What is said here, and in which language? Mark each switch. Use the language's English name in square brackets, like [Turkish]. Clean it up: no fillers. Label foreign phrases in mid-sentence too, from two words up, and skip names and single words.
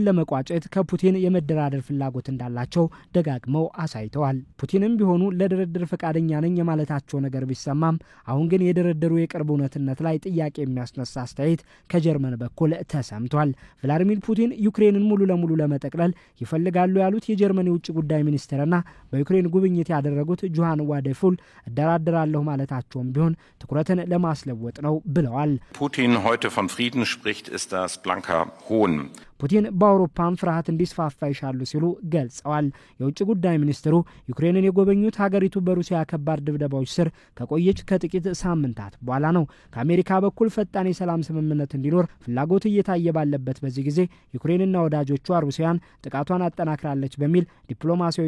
[Amharic] ለመቋጨት ከፑቲን የመደራደር ፍላጎት እንዳላቸው ደጋግመው አሳይተዋል። ፑቲንም ቢሆኑ ለድርድር ፈቃደኛ ነኝ የማለታቸው ነገር ቢሰማም አሁን ግን የድርድሩ የቅርብ እውነትነት ላይ ጥያቄ የሚያስነሳ አስተያየት ከጀርመን በኩል ተሰምቷል። ቭላዲሚር ፑቲን ዩክሬንን ሙሉ ለሙሉ ለመጠቅለል ይፈልጋሉ ያሉት የጀርመን የውጭ ጉዳይ ሚኒስትርና በዩክሬን ጉብኝት ያደረጉት ጆሃን ዋዴፉል እደራደራለሁ ማለታቸውም ቢሆን ትኩረትን ለማስለወጥ ነው ብለዋል። [German] ፑቲን heute von Frieden spricht, ist das blanker Hohn. [Amharic] ፑቲን በአውሮፓም ፍርሃት እንዲስፋፋ ይሻሉ ሲሉ ገልጸዋል። የውጭ ጉዳይ ሚኒስትሩ ዩክሬንን የጎበኙት ሀገሪቱ በሩሲያ ከባድ ድብደባዎች ስር ከቆየች ከጥቂት ሳምንታት በኋላ ነው። ከአሜሪካ በኩል ፈጣን የሰላም ስምምነት እንዲኖር ፍላጎት እየታየ ባለበት በዚህ ጊዜ ዩክሬንና ወዳጆቿ ሩሲያን ጥቃቷን አጠናክራለች በሚል ዲፕሎማሲያዊ